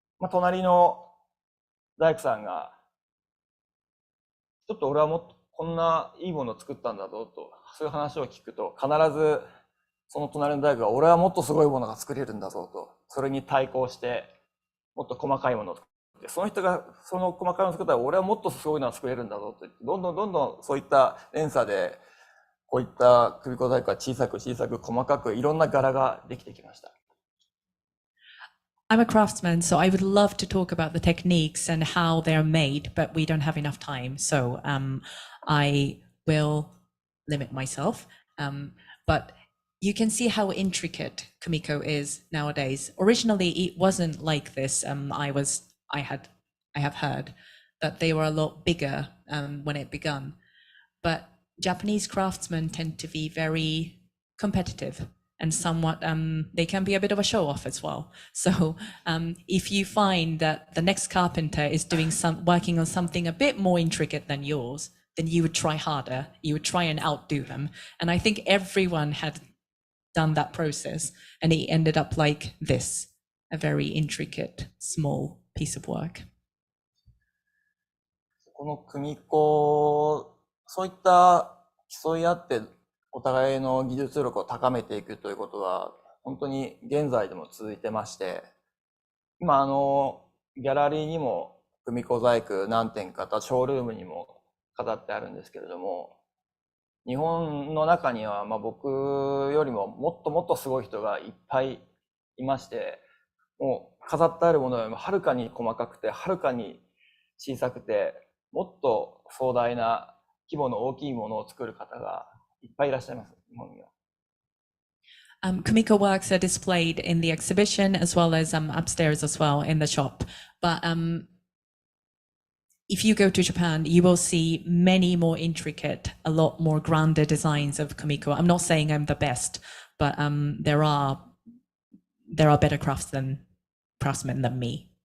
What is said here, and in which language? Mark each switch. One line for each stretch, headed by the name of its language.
Japanese: 隣の大工さんがちょっと俺はもっとこんないいものを作ったんだぞと、そういう話を聞くと必ずその隣の大工が俺はもっとすごいものが作れるんだぞと、それに対抗してもっと細かいものを作って、その人がその細かいものを作ったら俺はもっとすごいのを作れるんだぞと、どんどんそういった連鎖でこういった組子細工は小さく細かくいろんな柄ができてきました。
English: I'm a craftsman, so I would love to talk about the techniques and how they're made, but we don't have enough time. So I will limit myself. But you can see how intricate Kamiko is nowadays. Originally, it wasn't like this. I have heard that they were a lot bigger when it began. But Japanese craftsmen tend to be very competitive. And somewhat, they can be a bit of a show off as well. So if you find that the next carpenter is working on something a bit more intricate than yours, then you would try harder. You would try and outdo them. And I think everyone had done that process, and it ended up like this, a very intricate, small piece of work.
Japanese: この組子、そういった競い合ってお互いの技術力を高めていくということは、本当に現在でも続いてまして、今ギャラリーにも組子細工何点かとショールームにも飾ってあるんですけれども、日本の中には僕よりももっともっとすごい人がいっぱいいまして、もう飾ってあるものよりもはるかに細かくて、はるかに小さくて、もっと壮大な規模の大きいものを作る方がいっぱいいらっしゃいます、日本には。
English: Kamiko works are displayed in the exhibition as well as upstairs as well in the shop. But if you go to Japan, you will see many more intricate, a lot more grander designs of Kamiko. I'm not saying I'm the best, but there are better craftsmen than me.